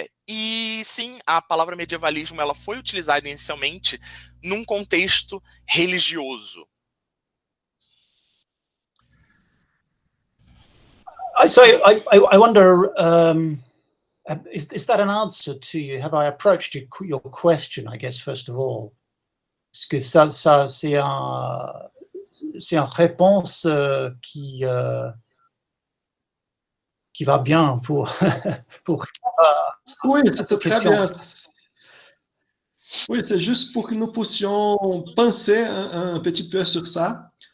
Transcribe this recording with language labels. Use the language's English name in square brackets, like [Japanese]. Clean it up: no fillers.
[Portuguese] E sim, a palavra medievalismo ela foi utilizada inicialmente num contexto religioso. [English] So I wonder, is that an answer to you? Have I approached your question, I guess, first of all? [French] Est-ce que ça c'est une réponse qui va bien pour Oui, c'est très bien. Oui, c'est juste pour que nous puissions penser un petit peu sur ça.